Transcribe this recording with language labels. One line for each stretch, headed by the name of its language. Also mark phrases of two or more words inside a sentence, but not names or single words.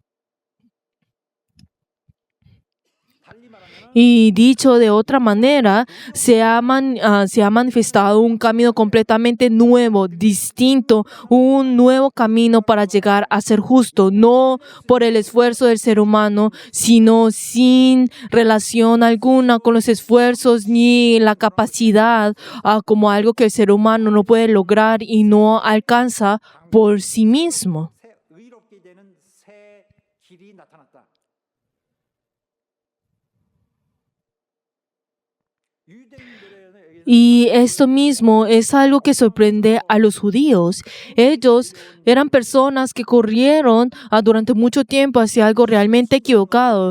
Spanish: Y dicho de otra manera, se ha manifestado un camino completamente nuevo, distinto, un nuevo camino para llegar a ser justo, no por el esfuerzo del ser humano, sino sin relación alguna con los esfuerzos ni la capacidad, como algo que el ser humano no puede lograr y no alcanza por sí mismo.
Korean: 새 의롭게 되는 새 길이 나타났다.
Spanish: Y esto mismo es algo que sorprende a los judíos. Ellos eran personas que corrieron durante mucho tiempo hacia algo realmente equivocado.